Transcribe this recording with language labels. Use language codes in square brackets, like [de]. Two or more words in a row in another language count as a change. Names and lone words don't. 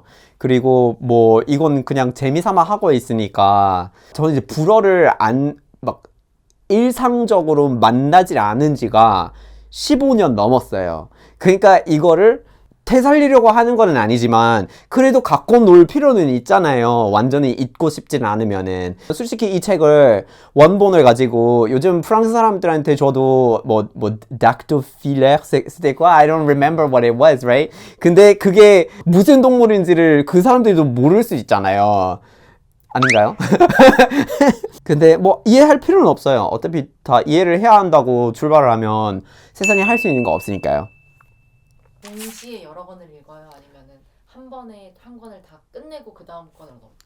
[ko] 그리고 뭐 이건 그냥 재미삼아 하고 있으니까 저는 이제 불어를 막 일상적으로 만나질 않은 지가 15년 넘었어요. 그러니까 이거를 되살리려고 하는 건 아니지만 그래도 갖고 놀 필요는 있잖아요. 완전히 잊고 싶지는 않으면은. 솔직히 이 책을 원본을 가지고 요즘 프랑스 사람들한테 줘도 뭐 닥토필레르 [fr] c'était quoi? [en] I don't remember what it was, right? [ko] 근데 그게 무슨 동물인지를 그 사람들도 모를 수 있잖아요. 아닌가요? 근데 뭐 이해할 필요는 없어요. 어차피 다 이해를 해야 한다고 출발을 하면 세상에 할 수 있는 거 없으니까요. 동시에 여러 권을 읽어요? 아니면은 한 번에 한 권을 다 끝내고 그 다음 권으로 넘어요?